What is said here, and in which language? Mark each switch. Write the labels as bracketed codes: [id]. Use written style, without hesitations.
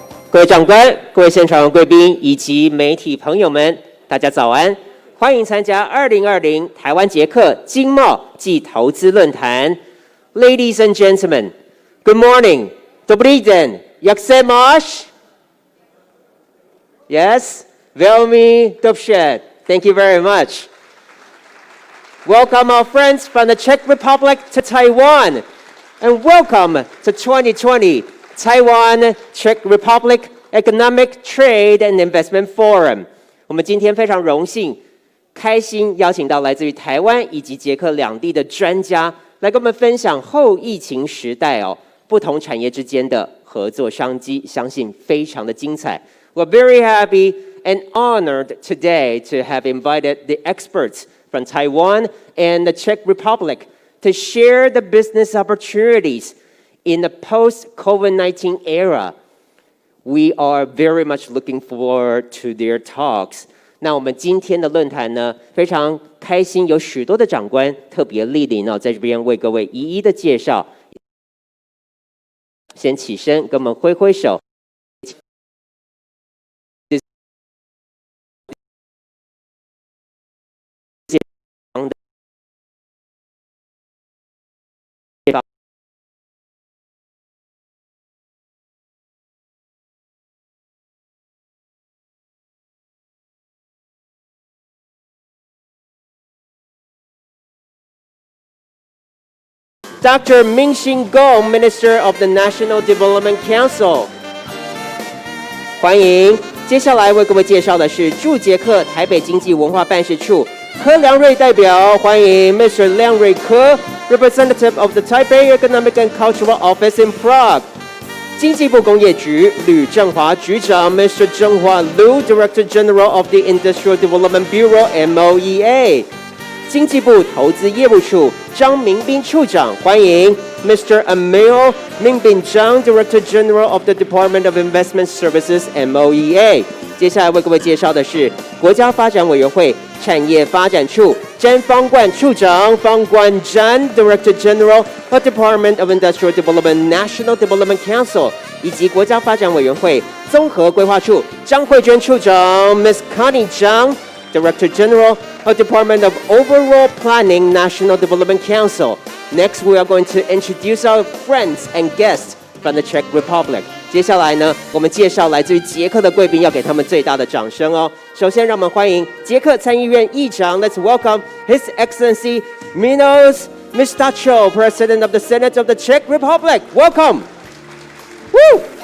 [zh] 各位长官、各位现场贵宾以及媒体朋友们，大家早安！欢迎参加2020台湾捷克经贸暨投资论坛。 [en] Ladies and gentlemen, good morning. [cs] Dobrý den. Jak se máš? [en] Yes, [cs] velmi dobře. [en] Thank you very much. Welcome our friends from the Czech Republic to Taiwan, and welcome to 2020 Taiwan Czech Republic Economic Trade and Investment Forum. [zh] 我们今天非常荣幸、开心邀请到来自于台湾以及捷克两地的专家，来跟我们分享后疫情时代不同产业之间的合作商机，相信非常的精彩。 [en] We're very happy and honored today to have invited the experts from Taiwan and the Czech Republic to share the business opportunities in the post-COVID-19 era. We are very much looking forward to their talks. [zh] 那我们今天的论坛呢，非常开心，有许多的长官特别莅临在这边为各位一一的介绍。先起身跟我们挥挥手。 [en] Dr. Mingxin Gong, Minister of the National Development Council. [zh] 欢迎。接下来为各位介绍的是驻捷克台北经济文化办事处柯良瑞代表，欢迎 [en] Mr. 梁瑞柯 ，Representative of the Taipei Economic and Cultural Office in Prague. [zh] 经济部工业局吕正华局长 [en] Mr. 郑华 Lu, Director General of the Industrial Development Bureau (MOEA). [zh] 经济部投资业务处张明斌处长，欢迎 [en] Mr. Emil Mingbin Zhang, Director General of the Department of Investment Services (MOEA). [zh] 接下来为各位介绍的是国家发展委员会产业发展处詹方冠处长方冠詹 [en] Director General of Department of Industrial Development National Development Council， [zh] 以及国家发展委员会综合规划处张慧娟处长 [en] Miss Connie Zhang Director General of Department of Overall Planning National Development Council. Next, we are going to introduce our friends and guests from the Czech Republic. [zh] 接下来呢，我们介绍来自于捷克的贵宾，要给他们最大的掌声哦。首先，让我们欢迎捷克参议院议长 [en] ，Let's welcome His Excellency Milos Mistacho, President of the Senate of the Czech Republic. Welcome. Woo!